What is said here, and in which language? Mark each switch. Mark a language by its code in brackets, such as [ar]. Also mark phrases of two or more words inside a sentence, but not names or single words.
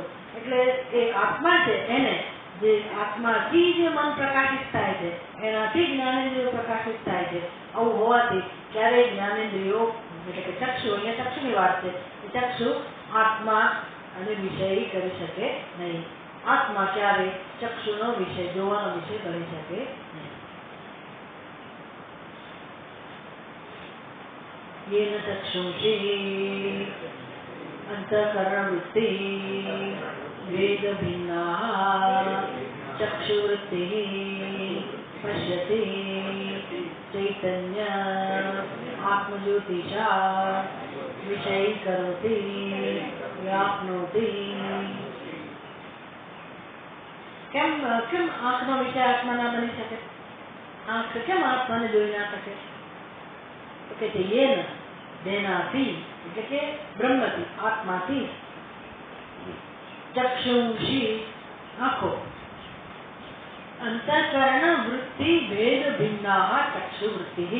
[gu] એટલે એ આત્મા છે, એને જે આત્માથી જે મન પ્રકાશિત થાય છે એનાથી જ્ઞાનેન્દ્રિયો પ્રકાશિત થાય છે. આવું હોવાથી ક્યારેય જ્ઞાનેન્દ્રિયો એટલે કે ચક્ષુ, અહીંયા ચક્ષુની વાત છે, ચક્ષુ આત્મા અને વિષય કરી શકે નહીં. આત્મા ક્યારે ચક્ષુનો વિષય, જોવાનો વિષય બની શકે નહીં. [sa] येन चक्षुषी अंतःकरण वृत्ति वेद भिन्ना चक्षुवृत्ति पश्यति चैतन्य आत्मज्योतिषा विषय करोति व्याप्नोति. [gu] કેમ આંખનો વિષય આત્મા ના બની શકે? આંખ કેમ આત્માને જોઈ ના શકે? તો કે જેનાથી એટલે કે બ્રહ્મથી, આત્માથી ચક્ષુષી આંખો, [sa] अंतःकरण वृत्ति भेद भिन्ना चक्षु वृत्ति.